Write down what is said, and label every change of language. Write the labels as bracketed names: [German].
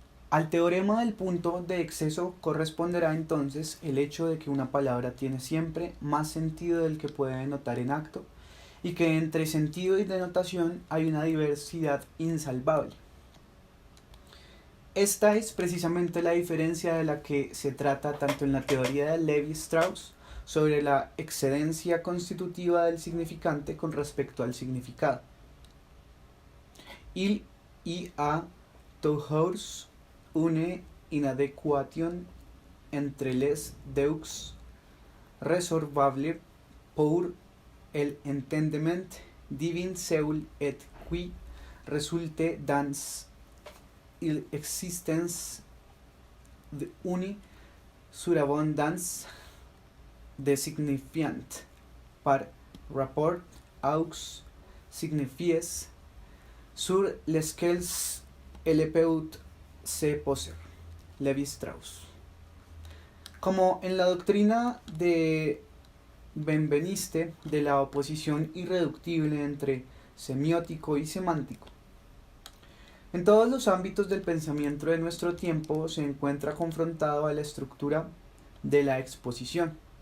[Spanish] Al teorema del punto de exceso corresponderá entonces el hecho de que una palabra tiene siempre más sentido del que puede denotar en acto y que entre sentido y denotación hay una diversidad insalvable. Esta es precisamente la diferencia de la que se trata tanto en la teoría de Levi-Strauss sobre la excedencia constitutiva del significante con respecto al significado. [French] Il y a toujours une inadéquation entre les deux résolvables pour l'entendement divin seul et qui résulte dans l'existence d'une surabondance de signifiant par rapport aux signifiés sur lesquels elle peut se poser. Levi-Strauss. [Spanish] Como en la doctrina de Benveniste de la oposición irreductible entre semiótico y semántico, en todos los ámbitos del pensamiento de nuestro tiempo se encuentra confrontado a la estructura de la exposición.